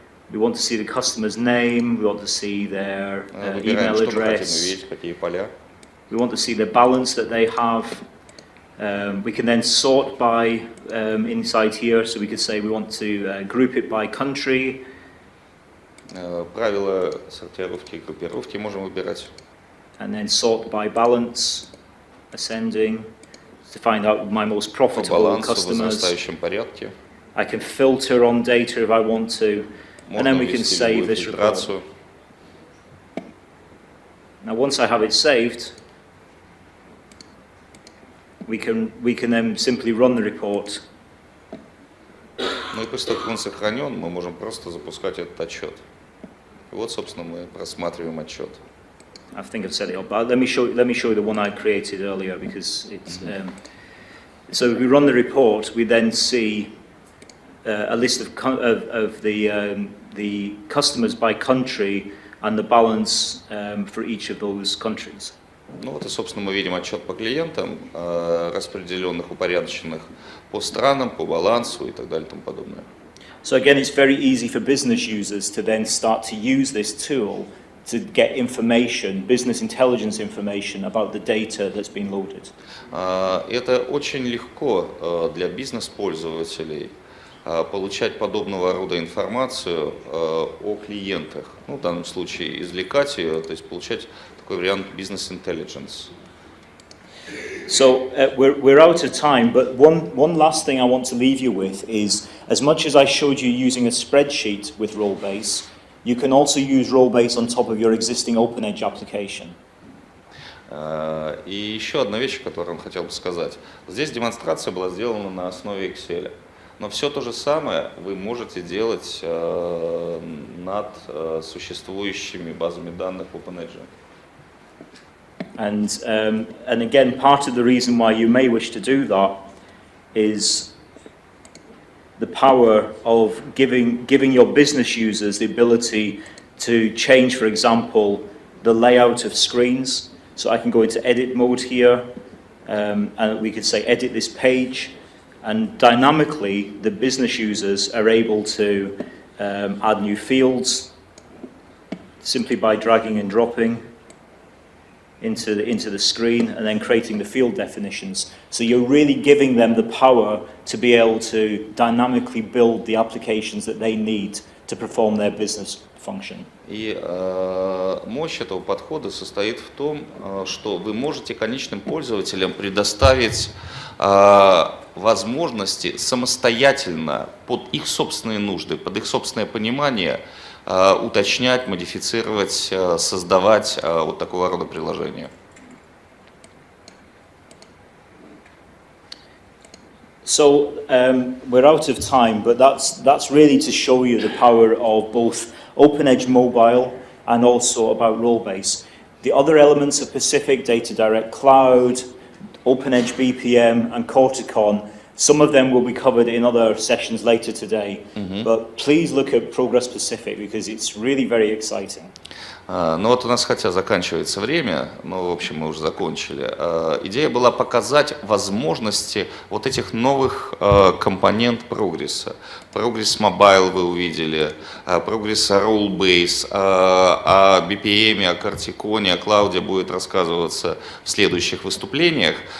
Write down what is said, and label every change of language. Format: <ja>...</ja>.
<en>We want to see the customer's name, we want to see their email address, we want to see the balance that they have. We can then sort by inside here, so we could say we want to group it by country.</en> <ru>Правила сортировки и группировки можем выбирать.</ru> <en>And then sort by balance, ascending, to find out my most profitable customers.</en> <ru>В возрастающем порядке.</ru> <en>I can filter on data if I want to. And then we can save this report. Now once I have it saved, we can then simply run the report.</en> <ru>Ну и после того, как он сохранен, мы можем просто запускать этот отчет. И вот, собственно, мы просматриваем отчет.</ru> <en>I think I've set it up, but let me show you the one I created earlier, because it's so if we run the report, we then see a list of the customers by country and the balance for each of those countries.</en> <ru>Ну вот и, собственно, мы видим отчет по клиентам, распределенных, упорядоченных по странам, по балансу и так далее и тому подобное. So again, it's very easy for business users to then start to use this tool to get information, business intelligence information about the data that's been loaded. Это очень легко для бизнес-пользователей получать подобного рода информацию о клиентах. Ну, в данном случае извлекать ее, то есть получать такой вариант бизнес-интеллигенс.</ru> <en>So we're out of time, but one last thing I want to leave you with is, as much as I showed you using a spreadsheet with Rollbase, you can also use Rollbase on top of your existing OpenEdge application.</en> <ru>И еще одна вещь, которую я хотел бы сказать. Здесь демонстрация была сделана на основе Excel. Но все то же самое вы можете делать над существующими базами данных OpenEdge.</ru> <en>And again, part of the reason why you may wish to do that is the power of giving your business users the ability to change, for example, the layout of screens. So I can go into edit mode here, and we could say edit this page, and dynamically the business users are able to add new fields simply by dragging and dropping into the screen and then creating the field definitions. So you're really giving them the power to be able to dynamically build the applications that they need to perform their business function.</en> <ru>И мощь этого подхода состоит в том, что вы можете конечным пользователям предоставить возможности самостоятельно под их собственные нужды, под их собственное понимание уточнять, модифицировать, создавать вот такого рода приложения.</ru> <en>So we're out of time, but that's really to show you the power of both OpenEdge Mobile and also about Rollbase. The other elements of Pacific, DataDirect Cloud, OpenEdge BPM and Corticon, some of them will be covered in other sessions later today, but please look at Progress Pacific because it's really very exciting.</en> <ru>Ну вот у нас хотя заканчивается время, но в общем мы уже закончили. Идея была показать возможности вот этих новых компонент прогресса. Прогресс Mobile вы увидели, прогресс Rollbase, о BPM, о картиконе, о клауде будет рассказываться в следующих выступлениях.</ru>